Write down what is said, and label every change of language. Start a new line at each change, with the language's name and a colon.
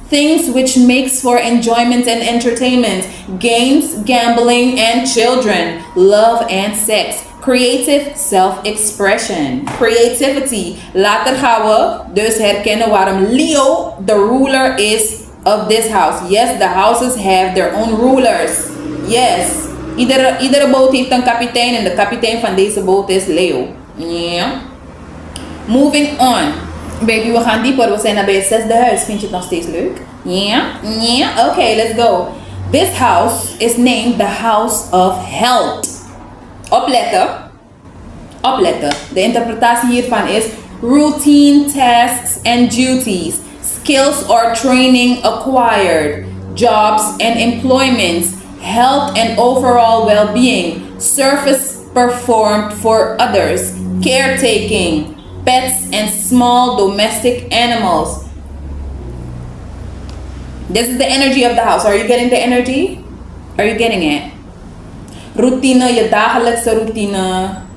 English: Things which makes for enjoyment and entertainment. Games, gambling, and children. Love and sex. Creative self-expression.
Dutch: Creativity. Later gaan we dus herkennen waarom Leo
English: the ruler is of this house. Yes, the houses have their own rulers. Yes.
Dutch: Iedere boot heeft een kapitein en de kapitein van deze boot is Leo.
English: Yeah. Moving on. Baby,
Dutch: we gaan dieper. We zijn bij het 6e huis. Vind je het nog steeds leuk?
English: Yeah? Yeah? Okay, let's go. This house is named the House of Health.
Dutch: Opletten. Opletten. De interpretatie hiervan is
English: routine tasks and duties, skills or training acquired, jobs and employments, health and overall well-being, service performed for others, caretaking, pets and small domestic animals. This is the energy of the house. Are you getting the energy? Are you getting it?
Dutch: Routine, je dagelijkse routine.